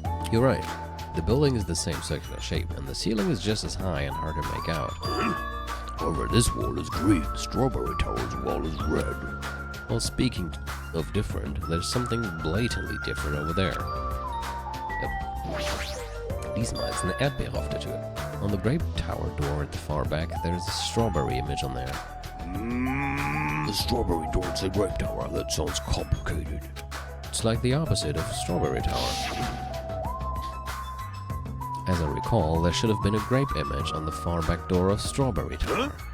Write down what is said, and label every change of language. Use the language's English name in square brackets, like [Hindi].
[English] you're right. The building is the same circular shape, and the ceiling is just as high and hard to make out. However, this wall is green. Strawberry Tower's wall is red. Well, speaking of different, there's something blatantly different over there. [German] Diesmal ist eine Erdbeere auf der Tür. [English] On the Grape Tower door at the far back, there's a strawberry image on there. The strawberry door at the Grape Tower. That sounds complicated. It's like the opposite of Strawberry Tower. As I recall, there should have been a grape image on the far back door of Strawberry Tower.